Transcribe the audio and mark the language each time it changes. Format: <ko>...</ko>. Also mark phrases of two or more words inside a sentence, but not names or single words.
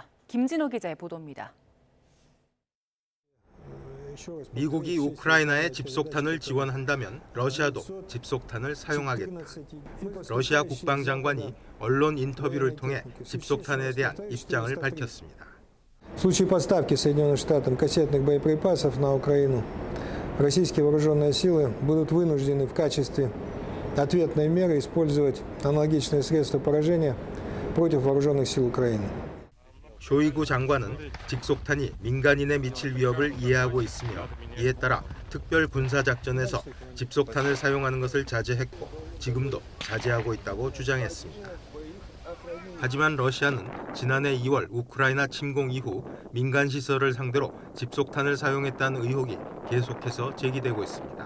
<ko>김진호 기자의 보도입니다. 미국이 우크라이나에 집속탄을 지원한다면 러시아도 집속탄을 사용하겠다. 러시아 국방장관이 언론 인터뷰를 통해 집속탄에 대한 입장을 밝혔습니다.</ko> <ru>В случае поставки Соединенным Штатам кассетных боеприпасов на Украину, российские вооруженные силы будут вынуждены в качестве ответной меры использовать аналогичные средства поражения против вооруженных сил Украины.</ru> <ko>쇼이구 장관은 직속탄이 민간인에 미칠 위협을 이해하고 있으며 이에 따라 특별 군사작전에서 집속탄을 사용하는 것을 자제했고 지금도 자제하고 있다고 주장했습니다. 하지만 러시아는 지난해 2월 우크라이나 침공 이후 민간 시설을 상대로 집속탄을 사용했다는 의혹이 계속해서 제기되고 있습니다.</ko>